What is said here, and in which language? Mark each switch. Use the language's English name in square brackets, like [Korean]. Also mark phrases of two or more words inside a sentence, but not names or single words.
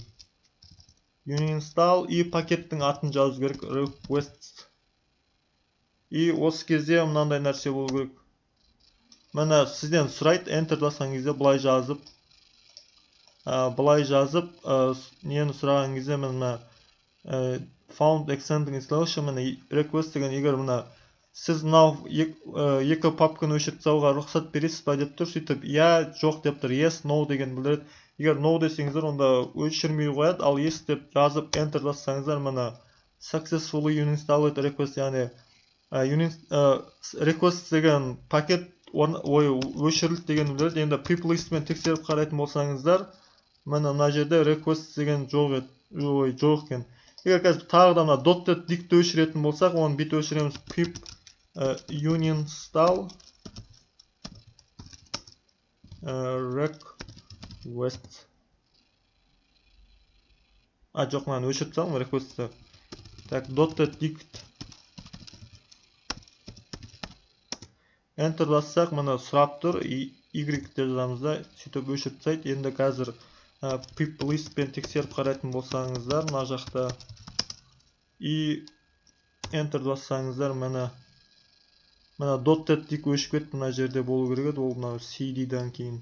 [Kazakh] Uninstall и пакеттің атын жазу керек, requests. И осы кезде мынандай нәрсе болу керек. Міне сізден сұрайды, enter басқан кезде былай жазып, нені сұраған кезде міне [English] found extending installation, [Kazakh] міне request деген, егер мына сіз мынау екі папканы өшіріп тастауға рұқсат бересіз ба деп тұр, сөйтіп я, жоқ деп тұр, [English] yes, no [Kazakh] деген білдіреді. Егер no десеңіздер, онда өшірмей қояды, ал yes деп жазып enter бассаңыздар, міне [English] successfully uninstalled request, [Kazakh] яғни request деген пакет өшірілді деген білдіреді. Енді pip listмен тексеріп қарайтын болсаңыздар, міне мына жерде request деген жоқ екен. Егер қазір тағы да мына .net дикті өшіретін болсақ, оны бит өшіреміз, [English] pip uninstall request. [Kazakh] Жоқ, мынаны өшіріп салым, requestті. Так, .net dict. Enter бассақ, мына сұрап тұр, y деп жазамыз да, сөйтіп өшіріп тастайды. Енді қазір pip list пен тексеріп қарайтын болсаңыздар, мына жақта и enter бассаңыздар, міне мына .NET өшіп кетті, мына жерде болу керек еді, ол мына cd'дан кейін.